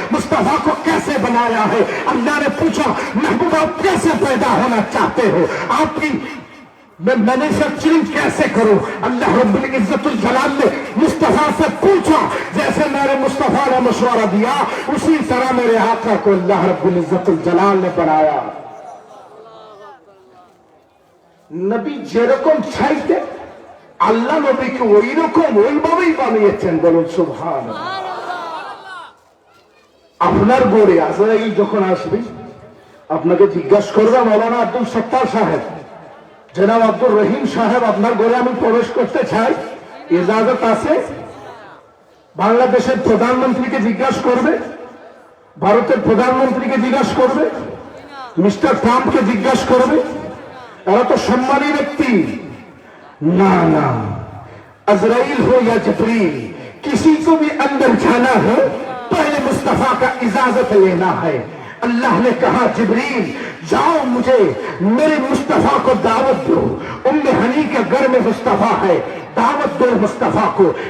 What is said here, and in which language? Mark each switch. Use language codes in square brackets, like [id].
[hi] मुस्तफा को कैसे बनाया है? अल्लाह ने पूछा महबूब आप कैसे पैदा होना चाहते हो, आपकी मैं मैन्युफैक्चरिंग कैसे करूं? अल्लाह रब्बुल इज्जतुल जलाल ने मुस्तफा से पूछा, जैसे मेरे मुस्तफा ने मशवरा दिया उसी तरह मेरे आका को अल्लाह रब्बुल इज्जतुल जलाल ने बनाया। [bn] नबी जेरकम चाहते আল্লাহ নবীকে ওই রকম ওইভাবেই বানিয়েছেন। বলুন সুবহানাল্লাহ। আপনার গড়ে আজরাইল যখন আসবে আপনাকে জিজ্ঞাসা করবে মৌলানা আব্দুল সত্তার সাহেব, জনাব আব্দুর রহিম সাহেব আপনার ঘরে আমি প্রবেশ করতে চাই, ইজাজত আছে? বাংলাদেশের প্রধানমন্ত্রীকে জিজ্ঞাসা করবে, ভারতের প্রধানমন্ত্রীকে জিজ্ঞাসা করবে, মিস্টার ট্রাম্পকে জিজ্ঞাসা করবে, এরা তো সম্মানী ব্যক্তি। [hi] ना ना, अजराइल हो या जिब्रील, किसी को भी अंदर जाना है पहले मुस्तफा का इजाजत लेना है। अल्लाह ने कहा जिब्रील जाओ मुझे मेरे मुस्तफा को दावत दो। उम्मे हनी के घर में मुस्तफा है, दावत दो मुस्तफा को।